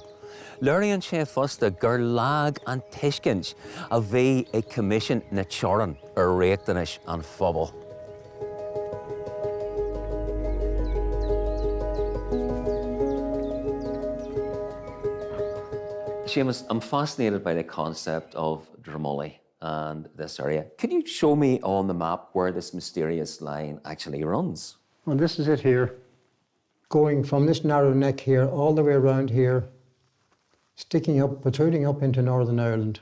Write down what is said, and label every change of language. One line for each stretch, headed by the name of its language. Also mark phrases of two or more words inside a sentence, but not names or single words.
Irish: Léiríonn sé fosta gur lag an tuiscint a bhí ag commission na teorainn ar réachtanis an phobal.
English: Seamus, I'm fascinated by the concept of Dromulí and this area. Can you show me on the map where this mysterious line actually runs? Well, this is it here, going from this narrow neck here all the way around here, sticking up, protruding up into Northern Ireland.